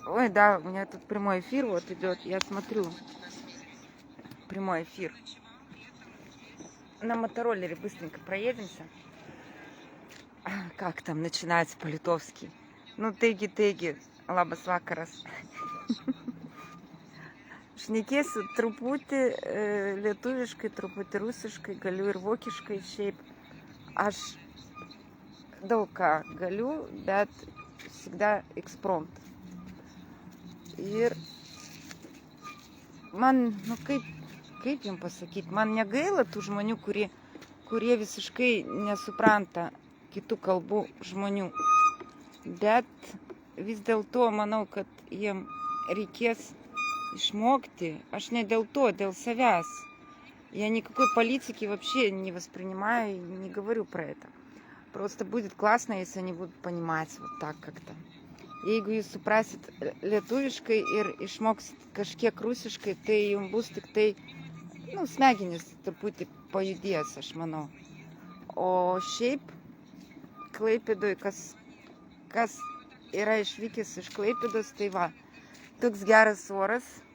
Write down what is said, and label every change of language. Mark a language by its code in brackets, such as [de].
[ru] Ой, да, у меня тут прямой эфир вот идет. Я смотрю. Прямой эфир. На мотороллере быстренько проедемся. Как там начинается по-литовски? [lt] Ну, теги, лабас вакарас. Šnekėsiu truputį lietuviškai, truputį rusiškai, galiu ir vokiškai šiaip. Aš daug ką galiu, bet [ru] всегда экспромт. [lt] Ir man, nu kaip jums pasakyti, man negaila tų žmonių, kurie visiškai nesupranta kitų kalbų žmonių. Bet vis dėlto manau, kad jiem reikės išmokti. Aš не dėl то, dėl savęs. [ru] Я никакой политики вообще не воспринимаю и не говорю про это. Просто будет классно, если они будут понимать вот так как-то. [lt] Jeigu jūs suprasit lietuviškai ir išmoksit kažkiek rusiškai, tai jums bus tik tai, nu, smegenys truputį pajudės, aš manau. O šiaip Klaipėdoj, kas yra išvykęs iš Klaipėdos, tai va, toks geras oras.